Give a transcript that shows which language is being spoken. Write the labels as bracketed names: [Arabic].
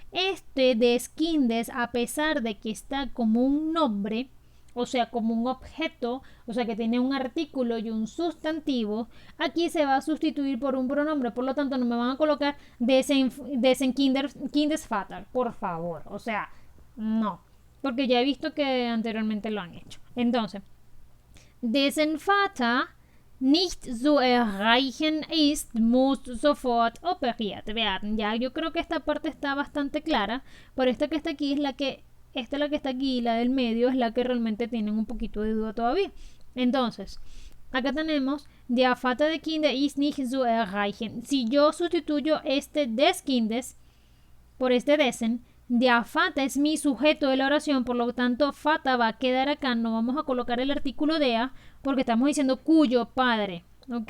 [Spanish] Este [German] des Kindes, [Spanish] a pesar de que está como un nombre, o sea, como un objeto, o sea, que tiene un artículo y un sustantivo, aquí se va a sustituir por un pronombre. Por lo tanto, no me van a colocar [German] desen Kindesvater, [Spanish] por favor. O sea, no. Porque ya he visto que anteriormente lo han hecho. Entonces, [German] dessen Vater nicht zu erreichen ist, muss sofort operiert werden. [Spanish] Ya, yo creo que esta parte está bastante clara, pero esta que está aquí es la que, esta es la que está aquí, la del medio es la que realmente tienen un poquito de duda todavía. Entonces, acá tenemos, [German] der Vater de Kinder ist nicht zu erreichen. [Spanish] Si yo sustituyo este [German] des Kindes [Spanish] por este dessen, [German] der Vater [Spanish] es mi sujeto de la oración, por lo tanto, Vater va a quedar acá, no vamos a colocar el artículo dea, porque estamos diciendo cuyo padre, ¿ok?